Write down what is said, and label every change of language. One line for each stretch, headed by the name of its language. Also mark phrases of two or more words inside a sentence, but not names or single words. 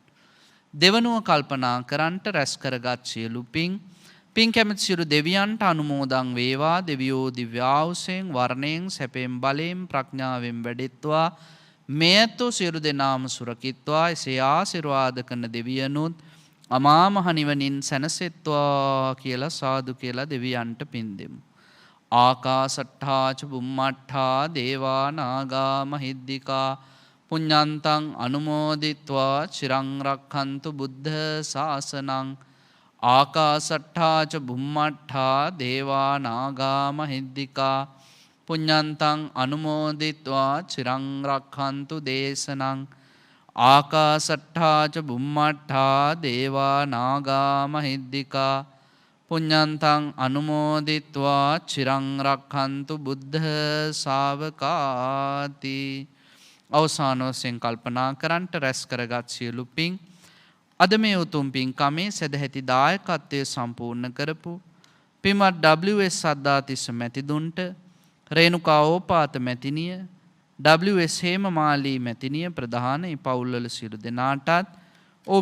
Sinhala: දෙවනුව කල්පනා කරන්ට රැස් කරගත් සියලු පින් කැමති සියලු දෙවියන්ට අනුමෝදන් වේවා. දෙවියෝ දිව්‍ය ආයුෂයෙන්, වර්ණයෙන්, සැපයෙන්, බලයෙන්, ප්‍රඥාවෙන් වැඩෙත්වා. මේ ඇත්තෝ සියලු දෙනාම සුරකිත්වා. එසේ ආශිර්වාද කරන දෙවියනුත් අමා මහ නිවනින් සැනසෙත්වා කියලා සාදු කියලා දෙවියන්ට පින් දෙමු.
Pali: ආකාසට්ඨා ච බුම්මට්ඨා දේවා නාග මහිද්దికා පුඤ්ඤන්තං අනුමෝදිත්වා චිරං රක්ඛන්තු බුද්ධ ශාසනං. ආකාසට්ඨා ච බුම්මට්ඨා දේවා නාග මහිද්దికා පුඤ්ඤන්තං අනුමෝදිත්වා චිරං රක්ඛන්තු දේශනං. ආකාසට්ඨා ච බුම්මට්ඨා දේවා නාග මහිද්దికා පුඤ්ඤන්තං අනුමෝදිත්වා චිරං රක්ඛන්තු බුද්ධ ශාවකාති.
Sinhala: අවසාන වශයෙන් කල්පනා කරන්ට රැස් කරගත් සියලු පින් අද මේ උතුම් පින්කමේ සදැහැති දායකත්වය සම්පූර්ණ කරපු පින්වත් WS සද්ධාතිස්ස මැතිදුන්ට, රේණුකා ඕපාත මැතිනිය, WS හේමමාලී මැතිනිය ප්‍රධාන පවුල්වල සියලු දෙනාටත් ඔවුන්